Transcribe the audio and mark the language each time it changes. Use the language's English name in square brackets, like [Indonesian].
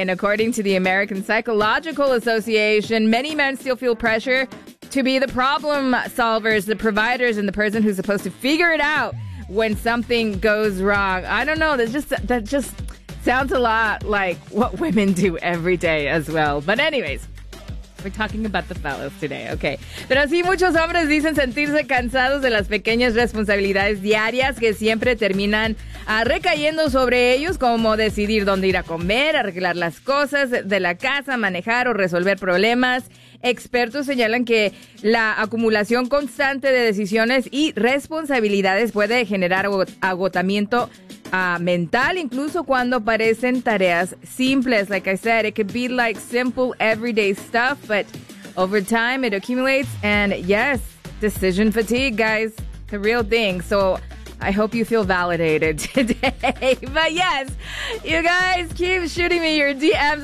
[English] And according to the American Psychological Association, many men still feel pressure to be the problem solvers, the providers, and the person who's supposed to figure it out when something goes wrong. I don't know. That just sounds a lot like what women do every day as well. But anyways, we're talking about the fellas today, okay. [Spanish] Pero sí, muchos hombres dicen sentirse cansados de las pequeñas responsabilidades diarias que siempre terminan recayendo sobre ellos, como decidir dónde ir a comer, arreglar las cosas de la casa, manejar o resolver problemas. Expertos señalan que la acumulación constante de decisiones y responsabilidades puede generar agotamiento mental, incluso cuando parecen tareas simples. [English] Like I said, it could be like simple everyday stuff, but over time it accumulates. And yes, decision fatigue, guys, the real thing. So I hope you feel validated today. But yes, you guys keep shooting me your DMs.